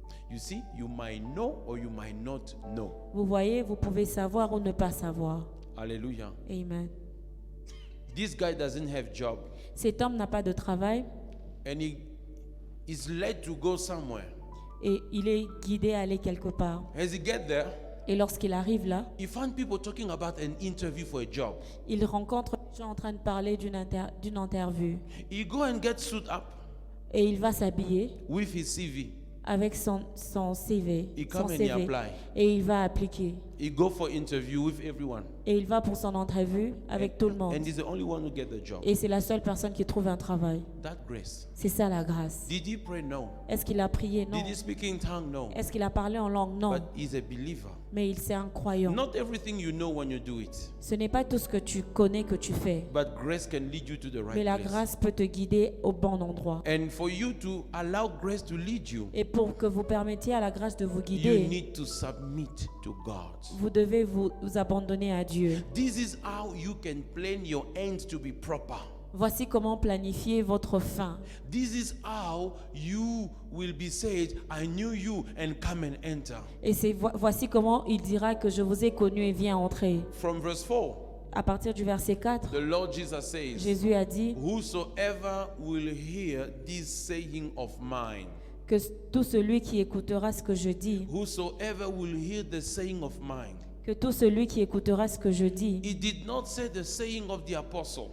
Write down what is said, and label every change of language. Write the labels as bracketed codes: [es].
[en] You see, you might know or you might not know. [fr] Vous voyez, vous pouvez savoir ou ne pas savoir. [en] Hallelujah. [fr] Amen. [en] This guy doesn't have job [fr] Cet homme n'a pas de travail [en] and he is led to go somewhere. [fr] et il est guidé à aller quelque part. [en] As he get there, [fr] Et lorsqu'il arrive là, [en] he found people talking about an interview for a job. [fr] il rencontre des gens en train de parler d'une interview. [en] He go and get suit up [fr] Et il va s'habiller [en] with his CV. [fr] avec son CV, [en] He [fr] son [en] come and he [fr] CV, [en] apply. [fr] et il va appliquer. [en] He go for interview with everyone. [fr] Et il va pour son entrevue avec tout le monde. [en] And he's the only one who get the job. [fr] Et c'est la seule personne qui trouve un travail. [en] That grace. [fr] C'est ça la grâce. [en] Did he pray? No. [fr] Est-ce qu'il a prié? Non. [en] Did he speak in tongue? No. [fr] Est-ce qu'il a parlé en langue? Non. [en] But he's a believer. [fr] Mais il c'est un croyant. [en] Not everything you know when you do it, [fr] Ce n'est pas tout ce que tu connais que tu fais. [en] but grace can lead you to the [fr] Mais [en] right [fr] la [en] place. [fr] grâce peut te guider au bon endroit. [en] And for you to allow grace to lead you, [fr] Et pour que vous permettiez à la grâce de vous [en] you [fr] guider, [en] need to submit to God. [fr] vous devez vous abandonner à Dieu. [en] This is how you can plan your ends to be proper. [fr] Voici comment planifier votre fin. [en] This is how you will be said, I knew you, and come and enter. [fr] Et voici comment il dira que je vous ai connu et viens entrer. [en] From verse 4, [fr] À partir du verset 4, [en] the Lord Jesus says, [fr] Jésus a dit [en] whosoever will hear this saying of mine, [fr] que tout celui qui écoutera ce que je dis, [en] whosoever will hear the saying of mine. [fr] que tout celui qui écoutera ce que je dis, [en] He did not say the saying of the apostle.